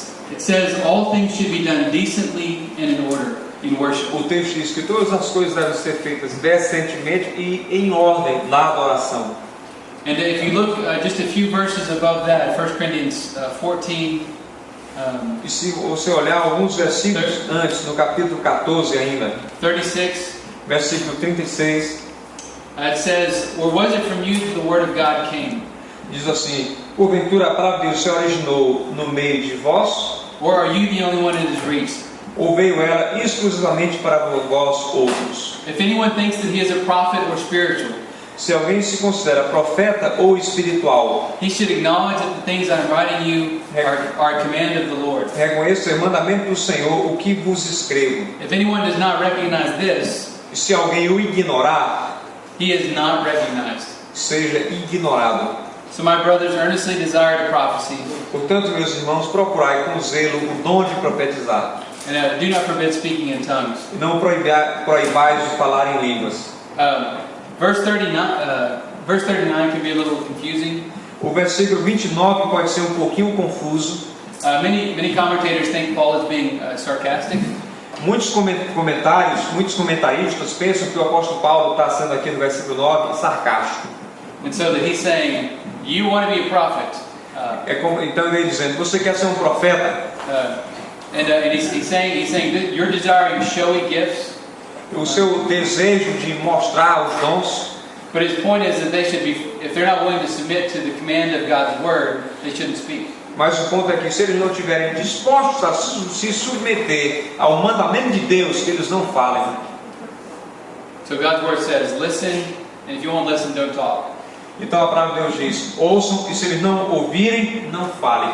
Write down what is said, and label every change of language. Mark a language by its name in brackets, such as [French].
[English] It says all things should be done decently and in order in worship. [Portuguese] o texto diz que todas as coisas devem ser feitas decentemente e em ordem na adoração. [English] And if you look just a few verses above that, 1 Corinthians 14. [Portuguese] E se você olhar alguns versículos antes, no capítulo 14 ainda, [English] 36, [Portuguese] versículo 36, [English] it says, "Or was it from you that the word of God came? [Portuguese] diz assim: porventura a palavra de Deus se originou no meio de vós, [English] Or are you the only one it has reached? [Portuguese] ou veio ela exclusivamente para vós outros? [English] If anyone thinks that he is a prophet or spiritual, [Portuguese] Se alguém se considera profeta ou espiritual, [English] he should acknowledge that the things I'm writing you are a command of the Lord. [Portuguese] reconheça o mandamento do Senhor, o que vos escrevo. [English] If anyone does not recognize this, [Portuguese] E se alguém o ignorar, [English] he is not recognized. [Portuguese] seja ignorado. [English] So my brothers earnestly desire to prophecy, [Portuguese] Portanto, meus irmãos, procurai com zelo o dom de profetizar. [English] and do not forbid speaking in tongues." [Portuguese] Não proibais de falar em línguas. [English] Verse 39 can be a little confusing. [Portuguese] O versículo 29 pode ser um pouquinho confuso. [English] Many commentators think Paul is being sarcastic. [Portuguese] Muitos comentaristas pensam que o apóstolo Paulo está sendo aqui no versículo 9 sarcástico. [English] And so that he's saying, you want to be a prophet. [Portuguese] Então ele dizendo, você quer ser um profeta? [English] And he's saying that you're desiring showy gifts. [Portuguese] O seu desejo de mostrar os dons. [English] But his point is that they should be, if they're not willing to submit to the command of God's word, they shouldn't speak. [Portuguese] Mas o ponto é que se eles não estiverem dispostos a se submeter ao mandamento de Deus, que eles não falem. [English] So God's word says, listen, and if you won't listen, don't talk. [Portuguese] Então a palavra de Deus diz, ouçam, e se eles não ouvirem, não falem.